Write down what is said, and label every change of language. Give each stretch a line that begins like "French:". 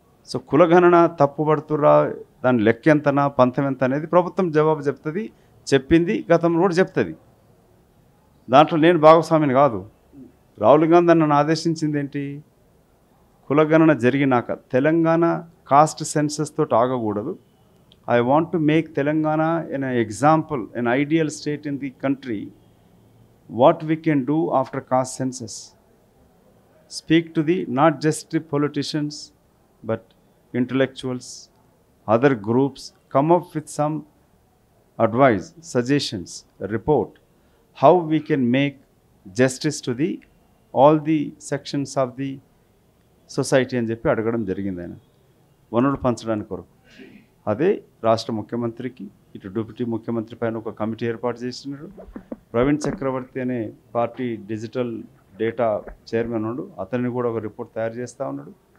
Telugu: So కులగణన తప్పుపడుతురా, దాని లెక్క ఎంతనా, పంతం ఎంత అనేది ప్రభుత్వం జవాబు చెప్తుంది, చెప్పింది, గతంలో కూడా చెప్తుంది. దాంట్లో నేను భాగస్వామిని కాదు. రాహుల్ గాంధీ నన్ను ఆదేశించింది ఏంటి? కులగణన జరిగినాక తెలంగాణ కాస్ట్ సెన్సస్ తోటి ఆగకూడదు.
English: I want to make Telangana an example, an ideal state in the country. What we can do after caste census. Speak to the not just the politicians, but intellectuals, other groups. Come up with some advice, suggestions, a report. How we can make justice to the all the sections of the
Telugu: society అని చెప్పి అడగడం జరిగింది ఆయన వనరులు పంచడానికి కొరకు. అదే రాష్ట్ర ముఖ్యమంత్రికి ఇటు డిప్యూటీ ముఖ్యమంత్రి పైన ఒక కమిటీ ఏర్పాటు చేసినాడు. ప్రవీణ్ చక్రవర్తి అనే పార్టీ డిజిటల్ డేటా చైర్మన్ ఉన్నాడు, అతన్ని కూడా ఒక రిపోర్ట్ తయారు చేస్తూ ఉన్నాడు.